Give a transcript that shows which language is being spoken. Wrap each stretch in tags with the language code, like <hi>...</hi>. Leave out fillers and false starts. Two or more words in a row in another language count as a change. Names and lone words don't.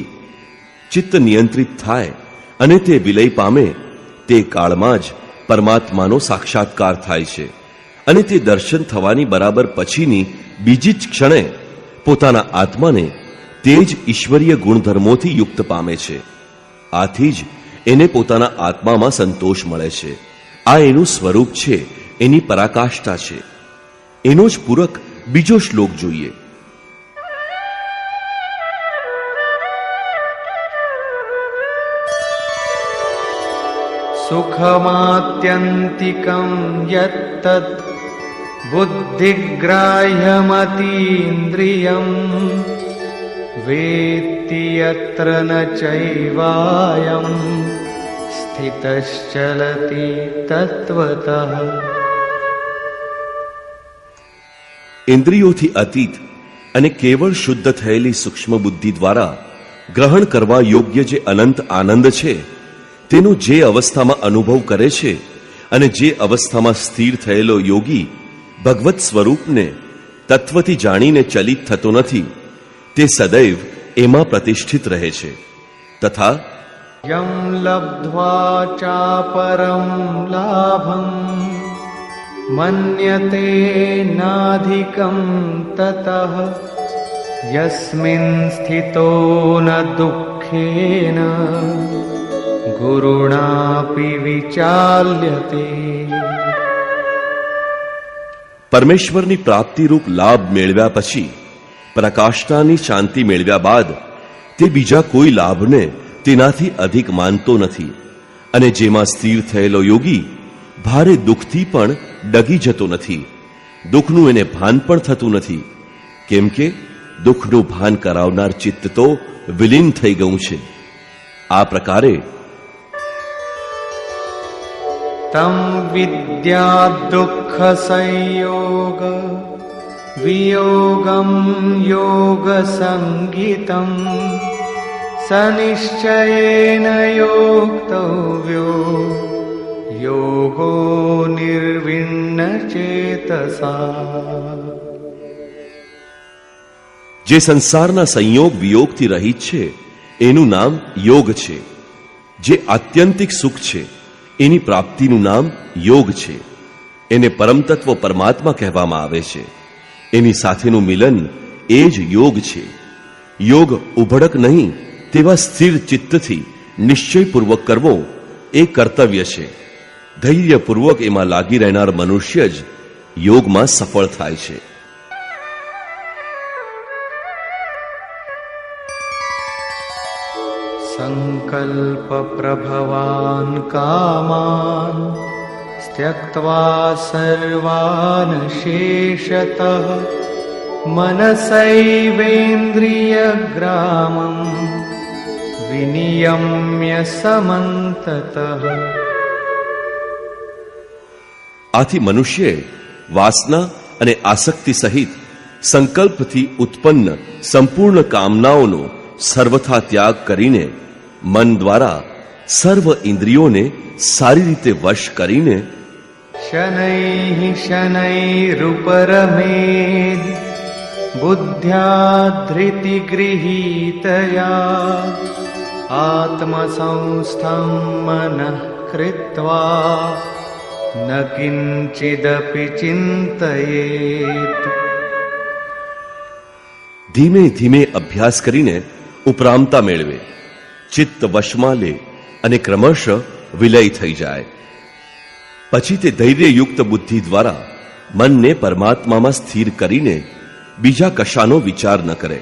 <gu>ચિત્ત નિયંત્રિત થાય અને તે વિલય પામે તે કાળમાં જ પરમાત્માનો સાક્ષાત્કાર થાય છે, અને તે દર્શન થવાની બરાબર પછીની બીજી જ ક્ષણે પોતાના આત્માને તે જ ઈશ્વરીય ગુણધર્મોથી યુક્ત પામે છે. આથી જ એને પોતાના આત્મામાં સંતોષ મળે છે. આ એનું સ્વરૂપ છે, એની પરાકાષ્ઠા છે. એનો જ પૂરક બીજો શ્લોક જોઈએ.</gu> <sa>सुखमात्यन्तिकं यत्तद् बुद्धिग्राह्यमतीन्द्रियं वेत्ति यत्र न चैवायं स्थितश्चलति तत्त्वतः।</sa> <gu>ઇન્દ્રિયોથી અતીત અને કેવળ શુદ્ધ થયેલી સૂક્ષ્મ બુદ્ધિ દ્વારા ગ્રહણ કરવા યોગ્ય જે અનંત આનંદ છે તેનો જે અવસ્થામાં અનુભવ કરે છે અને જે અવસ્થામાં સ્થિર થયેલો યોગી ભગવત સ્વરૂપને તત્વથી જાણીને ચલિત થતો નથી, તે સદૈવ એમાં પ્રતિષ્ઠિત રહે છે. તથા</gu> <sa>यं लब्ध्वा चापरं लाभं मन्यते नाधिकं ततः यस्मिन् स्थितो न दुःखेन गुरुणापि विचाल्यते।</sa> <gu>પરમેશ્વરની પ્રાપ્તિરૂપ લાભ મેળવ્યા પછી, પ્રકાષ્ઠાની શાંતિ મેળવ્યા બાદ તે બીજા કોઈ લાભને તેનાથી અધિક માનતો નથી, અને જેમાં સ્થિર થયેલો યોગી ભારે દુઃખથી પણ ડગી જતો નથી. દુઃખનું એને ભાન પણ થતું નથી, કેમ કે દુઃખનું ભાન કરાવનાર ચિત્ત તો વિલીન થઈ ગયું છે. આ પ્રકારે</gu> <sa>तं विद्या दुःख संयोग वियोगं योग संगीतं सनिश्चयेन योक्तव्यो योगो निर्विण्ण चेतसा।</sa> <gu>જે સંસારના સંયોગ વિયોગથી રહિત છે એનું નામ યોગ છે. જે આત્યંતિક સુખ છે એની પ્રાપ્તિનું નામ યોગ છે. એને પરમતત્વ પરમાત્મા કહેવામાં આવે છે. એની સાથેનું મિલન એ જ યોગ છે. યોગ ઉભડક નહીં તેવા સ્થિર ચિત્તથી નિશ્ચયપૂર્વક કરવો એ કર્તવ્ય છે. ધૈર્યપૂર્વક એમાં લાગી રહેનાર મનુષ્ય જ યોગમાં સફળ થાય છે.</gu> <sa>संकल्प प्रभवान कामान त्यक्त्वा सर्वान् शेषतः मनसैवेन्द्रिय ग्रामं विनियम्य समन्ततः।</sa> <gu>આથી મનુષ્યે વાસના અને આસક્તિ સહિત સંકલ્પથી ઉત્પન્ન સંપૂર્ણ કામનાઓનો સર્વથા ત્યાગ કરીને મન દ્વારા સર્વ ઇન્દ્રિયોને સારી રીતે વશ કરીને</gu> <sa>शनैः शनैरुपरमेद बुद्ध्या धृतिगृहीतया आत्मसंस्थं मनः कृत्वा न किंचिदपि चिंतयेत्.</sa> <gu>ધીમે ધીમે અભ્યાસ કરીને ઉપરામતા મેળવે, ચિત્ત વશમાં લે અને ક્રમશઃ વિલય થઈ જાય. પછી તે ધૈર્યયુક્ત બુદ્ધિ દ્વારા મનને પરમાત્મામાં સ્થિર કરીને બીજા કશાનો વિચાર ન કરે.</gu>